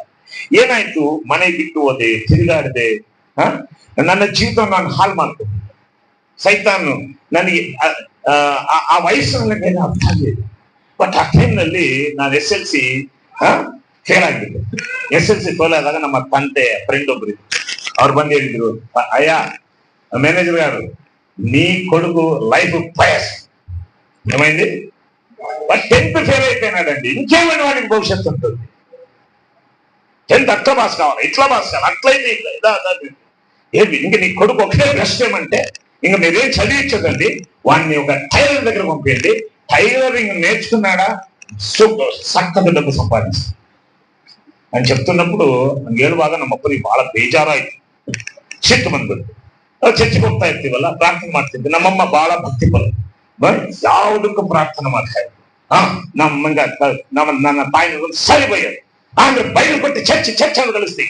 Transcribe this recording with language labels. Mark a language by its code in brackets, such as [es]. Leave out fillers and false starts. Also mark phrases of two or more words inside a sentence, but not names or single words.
[kn] ಏನಾಯ್ತು, ಮನೆ ಬಿಟ್ಟು ಹೋದೆ, ತಿರುಗಾಡದೆ, ನನ್ನ ಜೀವಿತ ನಾನು ಹಾಳು ಮಾಡ್ಕೊಂಡೆ. ಸೈತಾನು ನನಗೆ ಆ ವಯಸ್ಸಿನಲ್ಲಿ ಅರ್ಥ ಆಗಲಿಲ್ಲ. ಬಟ್ ಆ ಟೈಮ್ನಲ್ಲಿ ನಾನು SLC ಫೇಲ್ ಆಗ್ಬಿಟ್ಟೆ. SLC ಫೇಲ್ ಆದಾಗ ನಮ್ಮ ತಂದೆ ಫ್ರೆಂಡ್ ಒಬ್ರು ಅವ್ರು ಬಂದು ಹೇಳಿದ್ರು, [te] ಅಯ್ಯ మేనేజర్ గారు నీ కొడుకు లైఫ్ పయస్ ఏమైంది, 10th ఫెయిల్ అయిపోయినాడండి, ఇంకేమైనా వాడికి భవిష్యత్తు ఉంటుంది. 10th అట్లా పాస్ కావాలి, ఇట్లా పాస్ కావాలి, అట్లయితే ఇట్లా ఏంటి ఇంక నీ కొడుకు ఒకటే బెస్ట్ ఏమంటే, ఇంక మీరేం చదివించదండి, వాడిని ఒక టైలర్ దగ్గర పంపించండి, టైలరింగ్ నేర్చుకున్నాడా చక్కగా డబ్బు సంపాదిస్తాడు అని చెప్తున్నప్పుడు [kn] ನಂಗೆ ಹೇಳುವಾಗ ನಮ್ಮ ಅಪ್ಪನಿಗೆ ಬಹಳ ಬೇಜಾರಾಯ್ತು, ಸಿಟ್ಟು ಬಂದ್ಬಿಟ್ಟು. ಚರ್ಚೆಗೆ ಹೋಗ್ತಾ ಇರ್ತೀವಲ್ಲ, ಪ್ರಾರ್ಥನೆ ಮಾಡ್ತಿದ್ವಿ. ನಮ್ಮಮ್ಮ ಬಹಳ ಭಕ್ತಿಪರ, ಯಾವುದಕ್ಕೂ ಪ್ರಾರ್ಥನೆ ಮಾಡ್ತಾ ಇದ್ವಿ. ನನ್ನ ತಾಯಿ ಸರಿ ಬೈಯೋದು, ಅಂದ್ರೆ ಬೈಲು ಕೊಟ್ಟು ಚರ್ಚನ್ನು ಗಳಿಸ್ತೀವಿ.